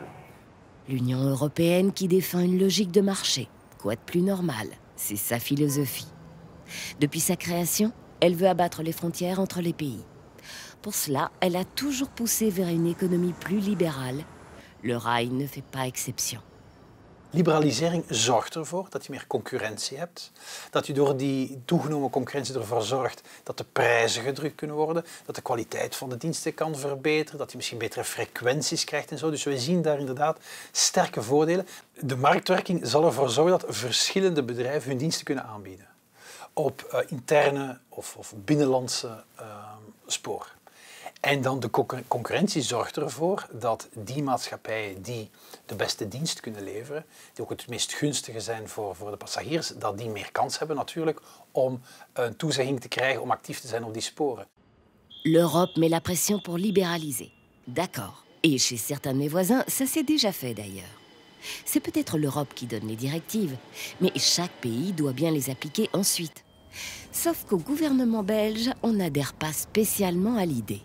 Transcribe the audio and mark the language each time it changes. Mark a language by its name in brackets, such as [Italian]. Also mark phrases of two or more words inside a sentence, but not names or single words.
[French] L'Union européenne qui défend une logique de marché. Quoi de plus normal? C'est sa philosophie. Depuis sa création, elle veut abattre les frontières entre les pays. Pour cela, elle a toujours poussé vers une économie plus libérale. Le rail ne fait pas exception. [Dutch] Liberalisering zorgt ervoor dat je meer concurrentie hebt. Dat je door die toegenomen concurrentie ervoor zorgt dat de prijzen gedrukt kunnen worden. Dat de kwaliteit van de diensten kan verbeteren. Dat je misschien betere frequenties krijgt en zo. Dus we zien daar inderdaad sterke voordelen. De marktwerking zal ervoor zorgen dat verschillende bedrijven hun diensten kunnen aanbieden. Op interne of binnenlandse spoor. En dan de concurrentie zorgt ervoor dat die maatschappijen die de beste dienst kunnen leveren, die ook het meest gunstige zijn voor de passagiers, dat die meer kans hebben natuurlijk om een toezegging te krijgen om actief te zijn op die sporen. [French] L'Europe met la pression pour libéraliser. D'accord. Et chez certains de mes voisins, ça s'est déjà fait d'ailleurs. C'est peut-être l'Europe qui donne les directives, mais chaque pays doit bien les appliquer ensuite. Sauf qu'au gouvernement belge, on n'adhère pas spécialement à l'idée.